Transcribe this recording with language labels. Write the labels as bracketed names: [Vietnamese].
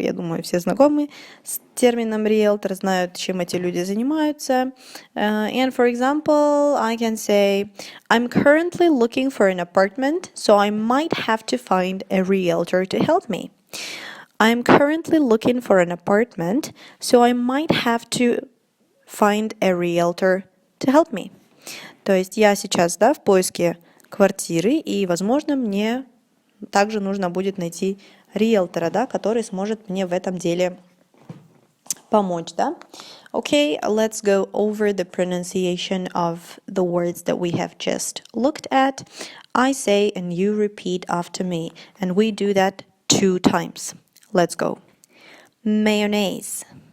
[Russian] Я думаю, все знакомы с термином риэлтор, знают, чем эти люди занимаются. [English] And for example, I can say, I'm currently looking for an apartment, so I might have to find a realtor to help me. I'm currently looking for an apartment, so I might have to find a realtor to help me. [Russian] То есть я сейчас, да, в поиске квартиры, и, возможно, мне также нужно будет найти риэлтора, да, который сможет мне в этом деле помочь, да? [English] Okay, let's go over the pronunciation of the words that we have just looked at. I say and you repeat after me, and we do that 2 times. Let's go. Mayonnaise.